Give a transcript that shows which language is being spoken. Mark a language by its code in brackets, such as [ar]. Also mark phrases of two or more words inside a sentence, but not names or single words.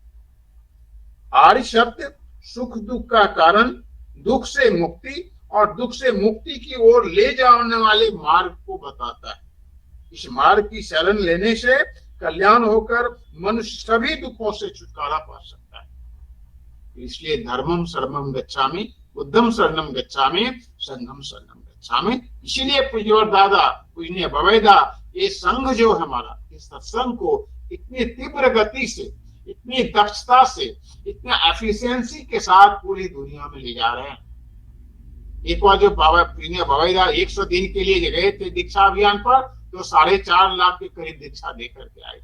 [hi] आर्य शब्द सुख दुख का कारण, दुख से मुक्ति और दुख से मुक्ति की ओर ले जाने वाले मार्ग को बताता है। इस मार्ग की शरण लेने से कल्याण होकर मनुष्य सभी दुखों से छुटकारा पा सकता है। [pi] इसलिए धर्मम शरणम गच्छामि, बुद्धम शरणम गच्छामि, संघम शरणम गच्छामि। [hi] इसीलिए पूज्यवर दादा, पूजनीय बवेदा ये संघ जो है हमारा, इस सत्संग को इतनी तीव्र गति से, इतनी दक्षता से, इतने एफिशिएंसी के साथ पूरी दुनिया में ले जा रहे हैं। एक बार जो बाबा बवाईदा 100 दिन के लिए गए थे दीक्षा अभियान पर, तो 4.5 लाख के करीब दीक्षा दे करके आए थे।